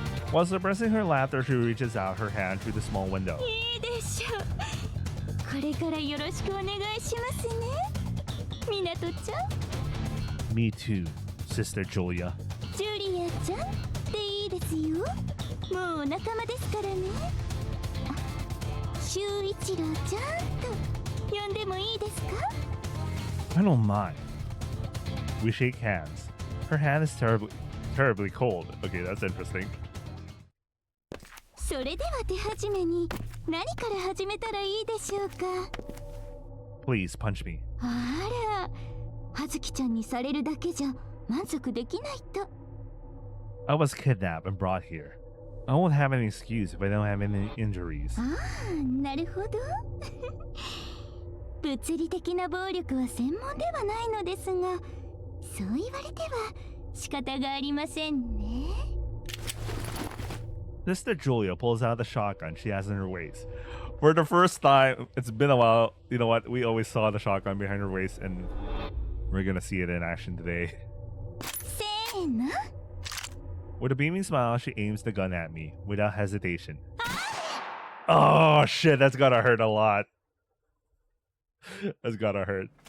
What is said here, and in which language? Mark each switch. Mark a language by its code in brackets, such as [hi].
[en] While suppressing her laughter, she reaches out her hand through the small window. [ja] いいでしょうこれからよろしくお願いしますね港ちゃん [en] Me too, Sister Julia. [ja] ジュリアちゃんでいいですよもうお仲間ですからねあ修一郎ちゃんと呼んでもいいですか [en] I don't mind. We shake hands. Her hand is terribly cold. Okay, that's interesting. [ja] そそれでは手始めに何から始めたらいいでしょうか。 [en] Please punch me. [ja] あら、葉月ちゃんにされるだけじゃ満足できないと。 [en] I was kidnapped and brought here. I won't have any excuse if I don't have any injuries. [ja] ああ、なるほど。物理的な暴力は専門ではないのですが、そう言われては仕方がありませんね。 [en] Sister Julia pulls out the shotgun she has in her waist. For the first time, it's been a while. You know what? We always saw the shotgun behind her waist, and we're gonna see it in action today. [ja] せーの。 [en] With a beaming smile, she aims the gun at me without hesitation. Oh shit, that's gotta hurt a lot. That's gotta hurt.